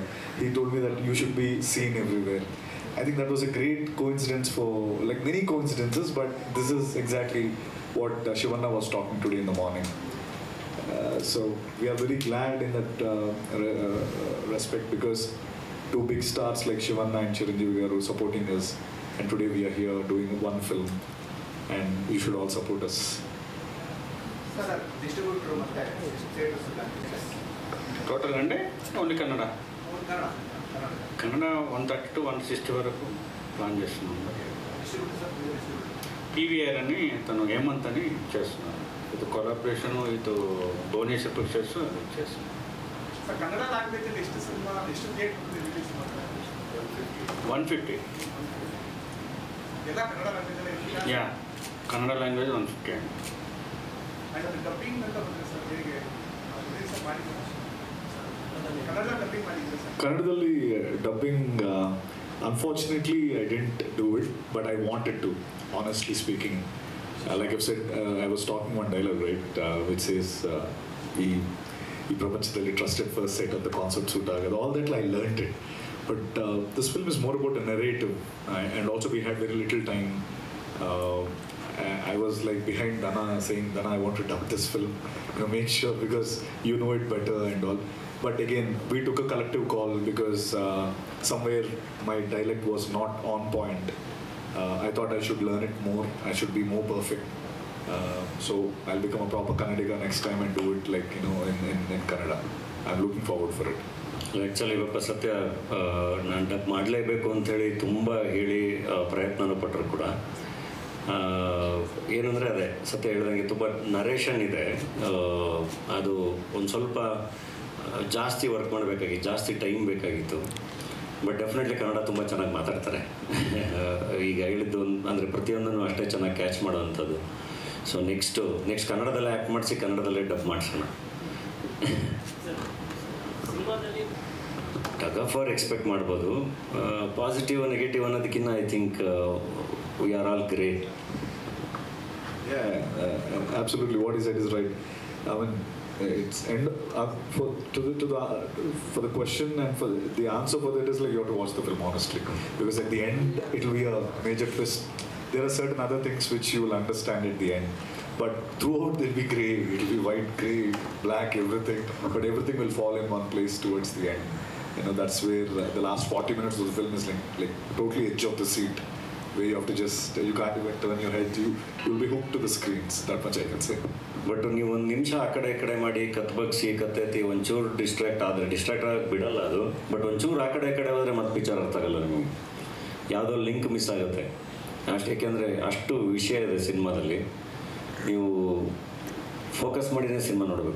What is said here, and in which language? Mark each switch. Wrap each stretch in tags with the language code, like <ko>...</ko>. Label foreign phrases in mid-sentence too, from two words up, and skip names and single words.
<en>He told me that you should be seen everywhere. I think that was a great coincidence, for like many coincidences, but this is exactly what Shivanna was talking today in the morning. So we are very glad in that respect, because two big stars like Shivanna and Chiranjeevi garu supporting us, and today we are here doing one film, and you should all support us. sir distributor ಮತ್ತೆ ಥಿಯೇಟರ್ಸ್</en> <te>ಟೋಟಲ್ అంటే ఓన్లీ కన్నడ</te> <kn>ಕನ್ನಡ</kn> <te>130 to 160 వరకు ప్లాన్ చేస్తున్నాం.</te> <en>distributor sir</en> <te>పీవీఆర్ అని తను హేమంత్ అని చేస్తున్నాను. ఇది కొలాబరేషన్ ఇది భువనేశ్వర్ పిక్చర్స్ చేస్తున్నాం.</te> <kn>ಸರ್ ಕನ್ನಡ ಲ್ಯಾಂಗ್ವೇಜ್ ಅಲ್ಲಿ ಎಷ್ಟು ಸಿನಿಮಾ ಎಷ್ಟು ಥಿಯೇಟರ್ ರಿಲೀಸ್ ಮಾಡ್ತಾರೆ? 150. ಎಲ್ಲ ಕನ್ನಡ ಲ್ಯಾಂಗ್ವೇಜ್ ಅಲ್ಲಿ ಯಾ, ಕನ್ನಡ ಲ್ಯಾಂಗ್ವೇಜ್ 150 అండి. ಅದು ಡಬ್ಬಿಂಗ್ ಅಂತ ಬಂದ್ರೆ ಸರ್ ಹೇಗೆ ರಿಲೀಸ್ ಮಾಡಿದ್ದೀರಾ? ಕನ್ನಡ ಡಬ್ಬಿಂಗ್ ಮಾಡಿದ್ದೀರಾ ಸರ್?</kn> <en>Kannadalli dubbing, unfortunately I didn't do it, but I wanted to, honestly speaking. Like I've said, I was talking one dialogue, right, which says</en> <kn>ಈ ಪ್ರಪಂಚದಲ್ಲಿ</kn> <en>trusted first sight of the concept suit agadu. All that I learned it, but this film is more about a narrative, and also we had very little time. I was like behind Dana, saying, Dana, I want to dub this film, make sure, because you know it better and all. But again, we took a collective call, because somewhere my dialect was not on point. I thought I should learn it more, I should be more perfect. So I'll become a proper Kannadiga next time and do it like, in Kannada. I'm looking forward for it.</en> <kn>ಆ್ಯಕ್ಚುಲಿ ಇವಾಗ ಸತ್ಯ ನಾನು ಡಬ್ ಮಾಡಲೇಬೇಕು ಅಂಥೇಳಿ ತುಂಬ ಹೇಳಿ ಪ್ರಯತ್ನನೂ ಪಟ್ಟರು ಕೂಡ. ಏನಂದರೆ ಅದೇ ಸತ್ಯ ಹೇಳಿದಂಗೆ ತುಂಬ ನರೇಷನ್ ಇದೆ, ಅದು ಒಂದು ಸ್ವಲ್ಪ ಜಾಸ್ತಿ ವರ್ಕ್ ಮಾಡಬೇಕಾಗಿತ್ತು, ಜಾಸ್ತಿ ಟೈಮ್ ಬೇಕಾಗಿತ್ತು.</kn> <en>but definitely</en> <kn>ಕನ್ನಡ ತುಂಬ ಚೆನ್ನಾಗಿ ಮಾತಾಡ್ತಾರೆ. ಈಗ ಹೇಳಿದ್ದು ಅಂದರೆ ಪ್ರತಿಯೊಂದನ್ನು ಅಷ್ಟೇ ಚೆನ್ನಾಗಿ ಕ್ಯಾಚ್ ಮಾಡೋವಂಥದ್ದು.</kn> <en>so next</en> <kn>ಕನ್ನಡದಲ್ಲೇ ಆ್ಯಕ್ಟ್ ಮಾಡಿಸಿ ಕನ್ನಡದಲ್ಲೇ ಡಬ್ ಮಾಡಿಸೋಣ.</kn> <en>tug of war expect ಮಾಡ್ಬೋದು. positive negative ಅನ್ನೋದಕ್ಕಿಂತ I think we are all great. Yeah, absolutely. What he said is right. I mean, it's for the question and for the answer for that is like you have to watch the film honestly, because at the end it will be a major twist. There are certain other things which you will understand at the end, but throughout they'll be grey. It'll be white, grey, black, everything, but everything will fall in one place towards the end. You know, that's where the last 40 minutes of the film is like totally edge of the seat, where you have to just, you can't even turn your head. You'll be hooked to the screens. That much I can say.</en> <kn>ಬಟ್ ನೀವು ಒಂದು ನಿಮಿಷ ಆ ಕಡೆ ಮಾಡಿ ಕತ್ಬಗ್ಸಿ ಕತ್ತೈತಿ ಒಂಚೂರು ಡಿಸ್ಟ್ರಾಕ್ಟ್ ಆಗಕ್ಕೆ ಬಿಡಲ್ಲ ಅದು. ಬಟ್ ಒಂಚೂರು ಆ ಕಡೆ ಹೋದರೆ ಮತ್ತೆ ಪಿಕ್ಚರ್ ಅರ್ಥ ಆಗಲ್ಲ ನಿಮಗೆ, ಯಾವುದೋ ಲಿಂಕ್ ಮಿಸ್ ಆಗುತ್ತೆ ಅಷ್ಟು. ಏಕೆಂದರೆ ಅಷ್ಟು ವಿಷಯ ಇದೆ ಸಿನಿಮಾದಲ್ಲಿ. ನೀವು ಫೋಕಸ್ ಮಾಡಿನೇ ಸಿನಿಮಾ ನೋಡಬೇಕು.</kn>